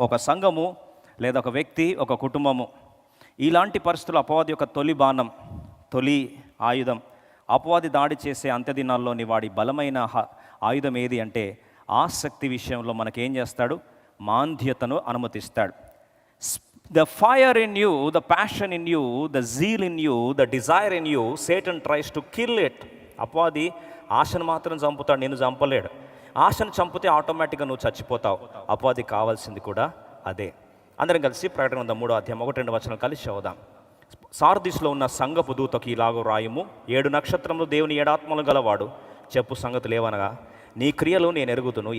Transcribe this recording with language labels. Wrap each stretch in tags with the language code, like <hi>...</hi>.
<te>ఒక సంఘము లేదా ఒక వ్యక్తి, ఒక కుటుంబము, ఇలాంటి పరిస్థితులు అపవాది యొక్క తొలి బాణం, తొలి ఆయుధం, అపవాది దాడి చేసే అంత్యదినాల్లోని వాడి బలమైన ఆయుధం ఏది అంటే ఆసక్తి విషయంలో మనకేం చేస్తాడు? మాంద్యతను అనుమతిస్తాడు.</te> <en>The fire in you, the passion in you, the zeal in you, the desire in you, Satan tries to kill it.</en> <te>అపవాది ఆశను మాత్రం చంపుతాడు, నేను చంపలేడు. ఆశను చంపితే ఆటోమేటిక్గా నువ్వు చచ్చిపోతావు. అపవాది కావాల్సింది కూడా అదే. అందరం కలిసి ప్రకటన 3:1-2 వచనం కలిసి చదువుదాం. సార్దిస్లో ఉన్న సంఘపు దూతకి ఇలాగో రాయము, 7 నక్షత్రములు దేవుని 7 ఆత్మలు గలవాడు చెప్పు సంగతులు ఏమనగా, నీ క్రియలు నేను ఎరుగుదును.</te>